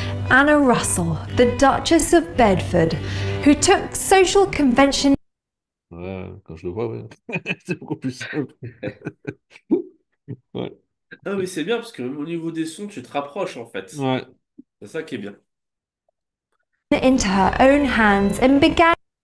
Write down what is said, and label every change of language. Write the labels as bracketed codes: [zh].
[en] Anna Russell, the Duchess of Bedford, who took social convention [fr] Ouais, quand je le vois, ouais. C'est beaucoup plus simple. Ouais. Ah mais c'est bien parce que même au niveau des sons, tu te rapproches en fait. Ouais. C'est ça qui est bien. [en] into her own hands and began